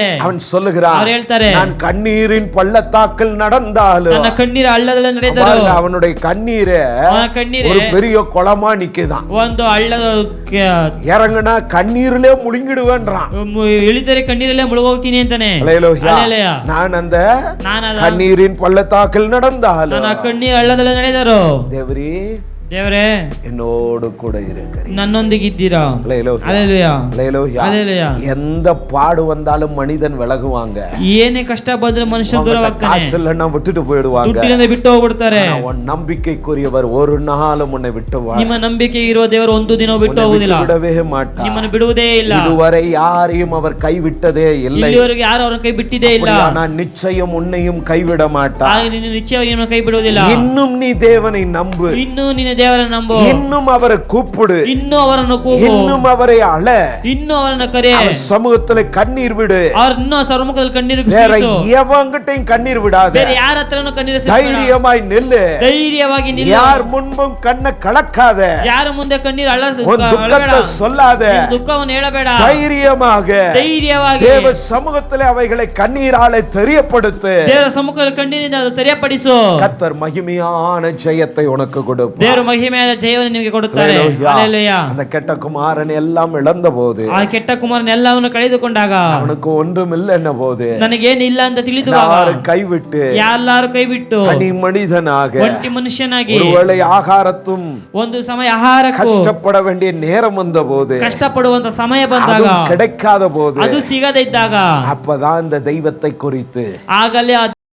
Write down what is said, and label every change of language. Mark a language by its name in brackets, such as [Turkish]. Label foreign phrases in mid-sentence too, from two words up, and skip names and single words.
[Tamil] அவன் சொல்லுகிறான், [Kannada] ಅವ್ರು ಹೇಳ್ತಾರೆ, [Tamil] நான் கண்ணீரின் பள்ளத்தாக்கில் நடந்தாலும், [Kannada] ನನ್ನ ಕಣ್ಣೀರ ಹಳ್ಳದಲ್ಲಿ ನಡೆದರು. [Tamil] பாருங்க, அவனுடைய கண்ணீரே [Kannada] ಅವನ ಕಣ್ಣೀರೇ [Tamil] ஒரு பெரிய குளமா நிக்குதான். [Kannada] ಒಂದು ಹಳ್ಳದ [Tamil] இறங்குனா கண்ணீரிலே முழுங்கிடுவேன்றான். [Kannada] ಇಳಿದರೆ ಕಣ್ಣೀರಲ್ಲೇ ಮುಳುಗೋಗ್ತೀನಿ ಅಂತಾನೆ. [Tamil] அல்லேலூயா. அல்லேலூயா. நான் அந்த [Kannada] ನಾನು [Tamil] கண்ணீரின் பள்ளத்தாக்கில் நடந்தாலும், [Kannada] ನನ್ನ ಕಣ್ಣೀರ ಹಳ್ಳದಲ್ಲಿ ನಡೆದರು. [Tamil] தேவரே [Kannada] ದೇವರೇ [Tamil] என்னோடு கூட இருக்கிறீர், [Kannada] ನನ್ನೊಂದಿಗಿದ್ದೀರಾ. [Tamil] அல்லேலூயா. அல்லேலೂயா. அல்லேலூயா. அல்லேலூயா. எந்த பாடு வந்தாலும் மனிதன் விலகுவாங்க, [Kannada] ಏನೇ ಕಷ್ಟ ಬಂದ್ರೆ ಮನುಷ್ಯ ದೂರವಾಗ್ತಾನೆ, [Tamil] காசு இல்லைன்னா விட்டுட்டு போயிடுவாங்க. [Kannada] ದುಡ್ಡಿನಿಂದ ಬಿಟ್ಟು ಹೋಗ್ಬಿಡ್ತಾರೆ. [Tamil] ஆனா உன் நம்பிக்கைக்குரியவர் ஒரு நாளும் உன்னை விட்டுவார், [Kannada] ನಿಮ್ಮ ನಂಬಿಕೆ ಇರುವ ದೇವರು ಒಂದು ದಿನ ಬಿಟ್ಟು ಹೋಗುದಿಲ್ಲ, [Tamil] விடவே மாட்டார். [Kannada] ನಿಮ್ಮನ್ನು ಬಿಡುವುದೇ ಇಲ್ಲ. [Tamil] இதுவரை யாரையும் அவர் கைவிட்டதே இல்லை, [Kannada] ಇಲ್ಲಿವರೆಗೆ ಯಾರು ಅವರನ್ನು ಕೈ ಬಿಟ್ಟಿದೇ ಇಲ್ಲ. [Tamil] நான் நிச்சயம் உன்னையும் கைவிட மாட்டார். [Kannada] ಹಾಗೆ ನೀನು ನಿಶ್ಚಯವಾಗಿ ನಿಮ್ಮನ್ನು ಕೈ ಬಿಡುವುದಿಲ್ಲ. [Tamil] இன்னும் நீ தேவனை நம்பு, [Kannada] ಇನ್ನು ನಿನ್ನ ದೇವರನ್ನು ನಂಬು, [Tamil] இன்னும் அவரை கூப்பிடு, [Kannada] ಇನ್ನು ಅವರನ್ನು ಕೂಗು, [Tamil] இன்னும் அவரை அழ, [Kannada] ಇನ್ನು ಅವರನ್ನು ಕರೆ, [Tamil] அவர் சமூகத்துல கண்ணீர் விடு. [Kannada] ಅವ್ರ ಇನ್ನೂ ಸರ್ಮುಖದಲ್ಲಿ ಕಣ್ಣೀರು [Tamil] வேற [Kannada] ಬಿಡಿಸು. [Tamil] எவங்கிட்டையும் கண்ணீர் விடாத, [Kannada] ಬೇರೆ ಯಾರ ಹತ್ರನೂ ಕಣ್ಣೀರು ಸುರಿಸಬೇಡ. [Tamil] தைரியமாய் நில்லு, [Kannada] ಧೈರ್ಯವಾಗಿ ನಿಲ್ಲು. [Tamil] யார் முன்பும் கண்ணை கலக்காத, [Kannada] ಯಾರ ಮುಂದೆ ಕಣ್ಣೀರು [Tamil] உன் துக்கத்தை சொல்லாத, [Kannada] ದುಃಖವನ್ನು ಹೇಳಬೇಡ. [Tamil] தைரியமாக [Kannada] ಧೈರ್ಯವಾಗಿ [Tamil] தேவ சமூகத்திலே அவைகளை கண்ணீராலே தெரியப்படுத்து. [Kannada] ದೇವರ ಸಮ್ಮುಖದಲ್ಲಿ ಕಣ್ಣೀರಿಂದ ಅದು ತೆರೆಯಪಡಿಸು. [Tamil] கர்த்தர் மகிமையான ஜெயத்தை உனக்கு கொடுப்பார். [Kannada] ದೇವರು ಮಹಿಮೆಯಾದ ಜಯವನ್ನು ನಿಮಗೆ ಕೊಡುತ್ತಾರೆ. [Tamil] அல்லேலூயா. அல்லேலೂயா. அந்த கெட்ட குமாரன் எல்லாம் இழந்த போது, [Kannada] ಆ ಕೆಟ್ಟ ಕುಮಾರನ ಎಲ್ಲವನ್ನು ಕಳೆದುಕೊಂಡಾಗ, [Tamil] அவனுக்கு ஒன்றும் இல்லை என்ன போது, [Kannada] ನನಗೇನಿಲ್ಲ ಅಂತ ತಿಳಿದುವಾಗ, [Tamil] எல்லாரும் கைவிட்டு [Kannada] ಎಲ್ಲಾರು ಕೈ ಬಿಟ್ಟು [Tamil] தனி மனிதனாக, [Kannada] ಒಂಟಿ ಮನುಷ್ಯನಾಗಿ, [Tamil] ஒருவேளை ஆகாரத்தும் [Kannada] ಒಂದು ಸಮಯ ಆಹಾರಕ್ಕೂ [Tamil] கஷ்டப்பட வேண்டிய நேரம் வந்த போது, [Kannada] ಕಷ್ಟಪಡುವಂತ ಸಮಯ ಬಂದಾಗ, [Tamil] அதுவும் கிடைக்காத போது, [Kannada] ಅದು ಸಿಗದೇ ಇದ್ದಾಗ, [Tamil] அப்பதான் இந்த தெய்வத்தை குறித்து [Kannada] ಆಗಲೇ ಆ